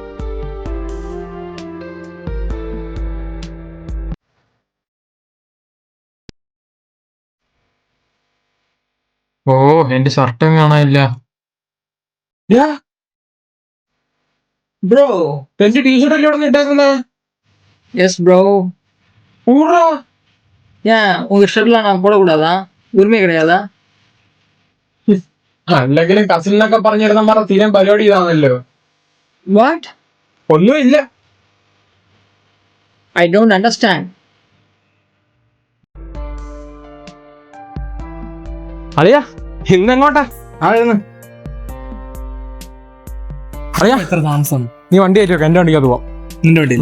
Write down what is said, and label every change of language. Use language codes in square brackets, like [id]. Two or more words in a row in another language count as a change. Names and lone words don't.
[ml] ഓ എന്റെ ഷർട്ടും കാണാനില്ല. ബ്രോ എന്റെ ടീഷർട്ട് അല്ലേ ഇവിടെ ഇട്ടേക്കുന്നേ? [en] yes bro. [ml] ഊടാ [ta] ஏன் உங்க ஷர்ட்லாம் நான் போடக்கூடாதா? உரிமை கிடையாதா? [ml] അല്ലെങ്കിലും കസിലിനൊക്കെ പറഞ്ഞിരുന്ന പറഞ്ഞ തീരം പരിപാടി ഇതാണല്ലോ. [en] வாட்? [ml] ഒന്നുമില്ല. [en] I don't understand. [ml] അറിയാ ഇന്നെങ്ങോട്ടാ? അറിയാ എത്ര താമസം? നീ വണ്ടി കയറ്റി വെക്കാം, എന്റെ വണ്ടിക്കകത്ത് പോവാം. നിന്റെ വണ്ടിയില്ല?